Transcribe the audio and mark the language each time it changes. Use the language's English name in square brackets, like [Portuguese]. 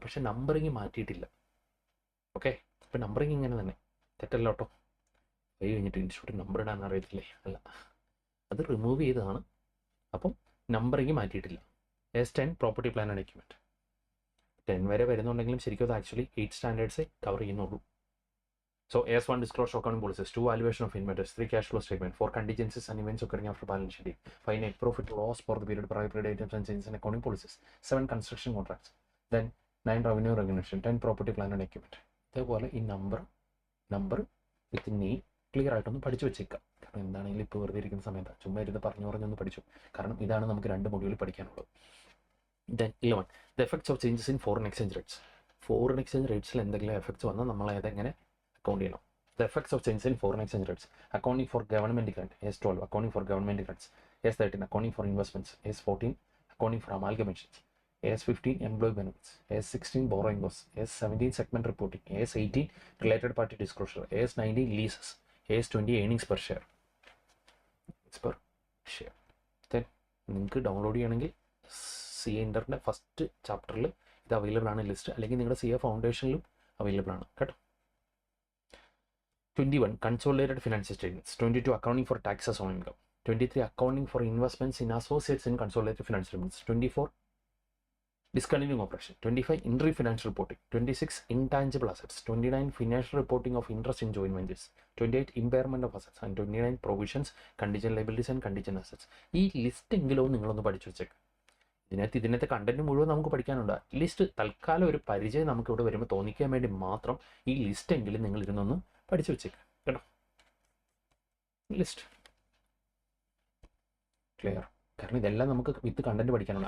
[Malayalam] പക്ഷേ numbering മാറ്റിയിട്ടില്ല. Okay, ഇപ്പം numbering ഇങ്ങനെ തന്നെ, തെറ്റല്ല കേട്ടോ. 5 കഴിഞ്ഞിട്ട് ഇൻസ്റ്റിറ്റ്യൂട്ട് നമ്പർ ഇടാൻ അറിയത്തില്ലേ? അല്ല, അത് റിമൂവ് ചെയ്തതാണ്. അപ്പം numbering മാറ്റിയിട്ടില്ല. AS10 property plan and equipment. 10 വരെ വരുന്നുണ്ടെങ്കിലും ശരിക്കും അത് ആക്ച്വലി 8 സ്റ്റാൻഡേർഡ്സേ കവർ ചെയ്യുന്നുള്ളൂ. [English] So AS1 disclosure of accounting policies, 2 valuation of inventories, 3 cash flow statement, 4 contingencies and events occurring after balance sheet date, 5 net profit loss for the period prior period items and changes in accounting policies, 7 construction contracts, then 9 revenue recognition, 10 property plan and equipment. [Malayalam] ഇതേപോലെ ഈ number വിത്ത് name clear ആയിട്ടൊന്ന് പഠിച്ചു വെച്ചേക്കാം. കാരണം എന്താണെങ്കിലും ഇപ്പോൾ വെറുതെ ഇരിക്കുന്ന സമയത്ത് ചുമ്മാ ഇരുന്ന് പറഞ്ഞൊന്ന് പഠിച്ചു. കാരണം ഇതാണ് നമുക്ക് 2 മൊഡ്യൂളിൽ പഠിക്കാനുള്ളത്. [English] Then 11 the effects of changes in foreign exchange rates. [Malayalam] Foreign exchange റേറ്റ്സിൽ എന്തെങ്കിലും എഫക്ട്സ് വന്നാൽ നമ്മൾ അതെങ്ങനെ അക്കൗണ്ട് ചെയ്യണം. [English] The effects of change in foreign exchange rates. Accounting for government grant. AS12. Accounting for government grants. AS13. Accounting for investments. AS14. Accounting for amalgamations. AS15. Employee benefits. AS16. Borrowing costs. AS17. Segment reporting. AS18. Related party disclosure. AS19. Leases. AS20. Earnings per share. Per share. [Malayalam] Then നിങ്ങൾക്ക് download ചെയ്യണമെങ്കിൽ C A ഇൻ്ററിൻ്റെ first ചാപ്റ്ററിൽ ഇത് available ആണ് list, അല്ലെങ്കിൽ നിങ്ങളുടെ C A ഫൗണ്ടേഷനിലും available ആണ് കേട്ടോ. [English] 21. Consolidated financial statements. 22. Accounting for taxes on income. 23. Accounting for investments in associates in consolidated financial statements. 24. Discontinuing operation. 25. Interim financial reporting. 26. Intangible assets. 29. Financial reporting of interest in joint ventures. 28. Impairment of assets. And 29. Provisions, contingent liabilities and contingent assets. [Malayalam] ഈ list എങ്കിലും നിങ്ങളൊന്ന് പഠിച്ചു വെച്ചേക്ക്. ഇതിനകത്തെ content മുഴുവൻ നമുക്ക് പഠിക്കാനുണ്ട്. At least തൽക്കാലം ഒരു പരിചയം നമുക്ക് ഇവിടെ വരുമ്പോൾ തോന്നിക്കാൻ വേണ്ടി മാത്രം ഈ ലിസ്റ്റ് എങ്കിലും നിങ്ങൾ ഇരുന്നൊന്ന് പഠിച്ചു വെച്ചേക്ക് കേട്ടോ. List clear? കാരണം ഇതെല്ലാം നമുക്ക് വിത്ത് കണ്ടന്റ് പഠിക്കാനുണ്ട്.